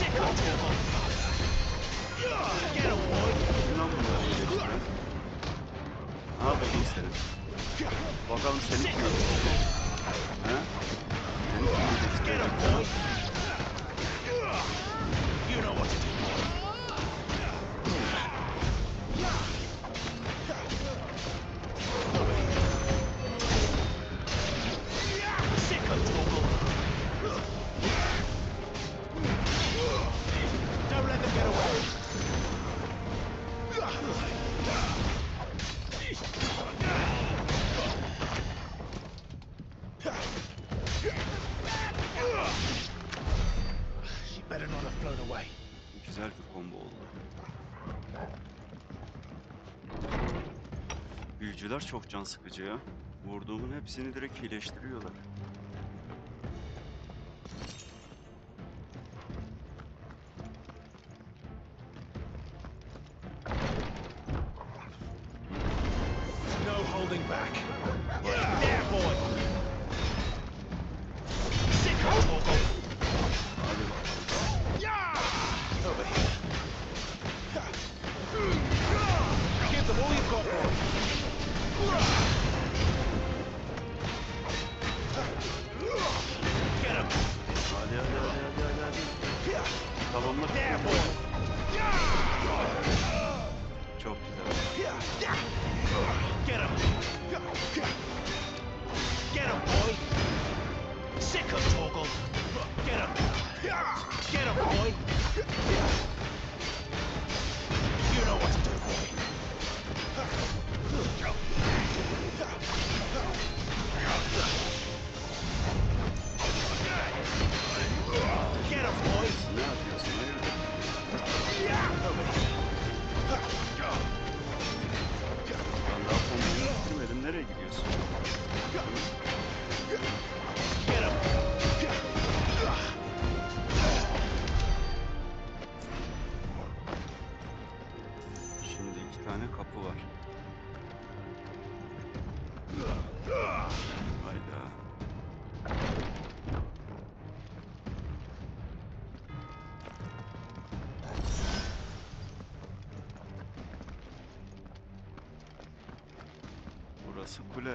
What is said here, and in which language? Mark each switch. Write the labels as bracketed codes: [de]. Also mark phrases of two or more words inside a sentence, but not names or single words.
[en] Torgal. Get him, boy. [tr] Lan bunları iyileştiren. Ne yapıyorsun senin? Bakalım seni kim öldürecek? He? Seni kim öldürecek? [en] Get him, boy. You know what to do. Sick of Torgal. Don't let them get away. She better not have flown away. [tr] Güzel bir combo oldu. Büyücüler çok can sıkıcı ya. Vurduğumun hepsini direkt iyileştiriyorlar. [en] No holding back. There, boy. Sick of Torgal. [tr] Hadi bakalım. [en] Over here. Give them all you've got, boy. Get him. [tr] Hadi hadi hadi hadi hadi hadi. Tamamla. [en] There, boy. [tr] Çok güzel. [en] Get him. Get him, boy. Sick of Torgal. Get him. Get him, boy. You know what to do, boy. Get him, boy. [tr] Ne yapıyorsun? Ben daha komboyu bitirmedim. Nereye gidiyorsun? [en] Get him. [tr] Şimdi 2 tane kapı var. Hayda. Burası kule.